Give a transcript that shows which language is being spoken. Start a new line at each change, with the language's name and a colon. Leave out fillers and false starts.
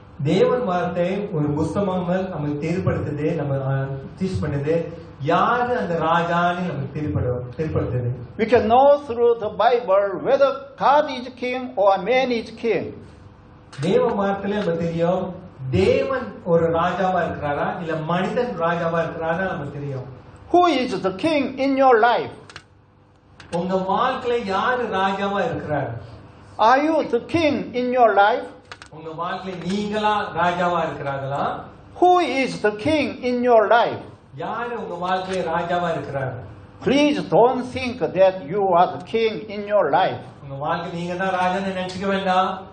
Tamil: தேவன் வார்த்தை ஒரு புத்தகமாக நமக்கு தெரியப்படுத்துது, நம்ம டீச் பண்ணுது யாரு அந்த ராஜான்னு நமக்கு தெரியப்படுத்துது.
English: We can know through the Bible whether God is king or man is king.
Tamil: தேவ வார்த்தையில நமக்கு தெரியும் தேவன் ஒரு ராஜாவா இருக்கிறாரா இல்ல மனிதன் ராஜாவா இருக்கிறாரா நமக்கு தெரியும்.
English: Who is the king in your life?
Tamil: உங்க வாழ்க்கையில யாரு ராஜாவா இருக்கிறார்?
English: Are you the king in your life?
Tamil: உங்க வாழ்க்கையில நீங்களா ராஜாவா இருக்கிறாங்களா?
English: Who is the king in your life?
Tamil: யாரு உங்க வாழ்க்கையில ராஜாவா இருக்கிறார்?
English: Please don't think that you are the king in your life.
Tamil: உங்க வாழ்க்கை நீங்க தான் ராஜான்னு நினைச்சுக்க வேண்டாம்.